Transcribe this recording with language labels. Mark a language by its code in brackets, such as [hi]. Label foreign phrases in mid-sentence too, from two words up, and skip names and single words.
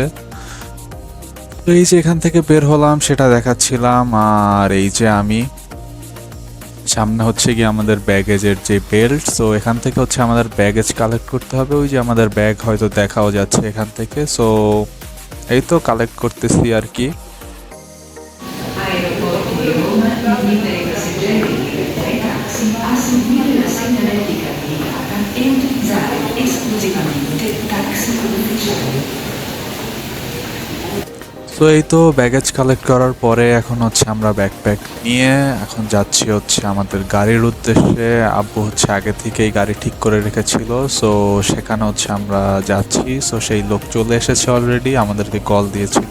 [bn] তো এই যে এখান থেকে বের হলাম সেটা দেখাচ্ছিলাম, আর এই যে আমি সামনে হচ্ছে গিয়ে আমাদের ব্যাগেজের যে বেল্ট, সো এখান থেকে হচ্ছে আমাদের [en] baggage collect [bn] করতে হবে। ওই যে আমাদের ব্যাগ হয়তো দেখাও যাচ্ছে এখান থেকে। সো এই তো কালেক্ট করতেছি আর কি। [it] Aeroporto di Roma, limite ai passeggeri ai taxi a seguire la segnaletica indicata e utilizzare esclusivamente taxi ufficiali. [bn] তো এই তো [en] baggage collect [bn] করার পরে এখন হচ্ছে আমরা ব্যাকপ্যাক নিয়ে এখন যাচ্ছি হচ্ছে আমাদের গাড়ির উদ্দেশ্যে। আব্বু হচ্ছে আগে থেকেই গাড়ি ঠিক করে রেখেছিল, সো সেখানে হচ্ছে আমরা যাচ্ছি। সো সেই লোক চলে এসেছে অলরেডি, আমাদেরকে কল দিয়েছিল।